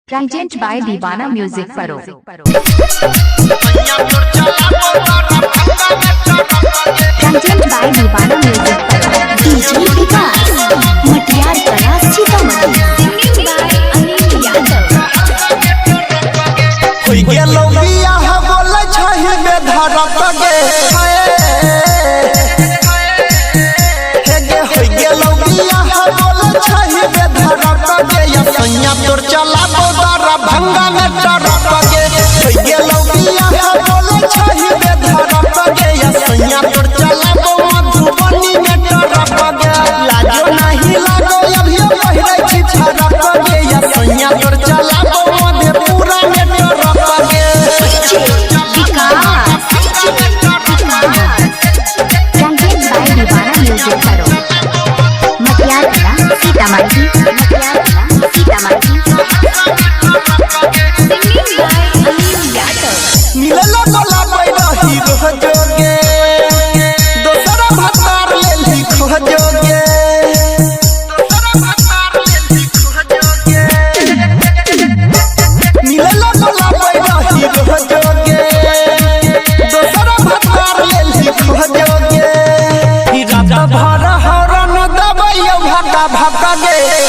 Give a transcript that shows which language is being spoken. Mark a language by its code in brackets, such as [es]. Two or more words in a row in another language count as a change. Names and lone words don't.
[en] Presented by Divana Music Paro. Presented by Divana Music Paro. [mai] DJ विकास मटियार कला सीतामढ़ी। [en] Singing by Anil Yadav. [mai] होई गेलो बियाह बोलै छहि में धरत गे हे गे होई गेलो बियाह बोलै छहि में धरत गे या सैया तोर चला बोदरा भंगा में टरत गे होई गेलो बियाह बोलै छहि में धरत गे या सैया तोर चला बो मधुबनी में टरत गे लाजो नहीं लागो अभी पहिरै छी छरत गे या सैया तोर चला बो मधेपुरा में टरत गे [en] Presented by Divana Music Paro. [mai] मटियार कला सीतामढ़ी। [en] Singing by Anil Yadav. [mai] मिलला बोला बैरही रोजोगे दोसरा भतार लेली खोजोगे मिलला बोला बैरही रोजोगे दोसरा भतार लेली खोजोगे ई रात भर हरन दबैयो भका भका गे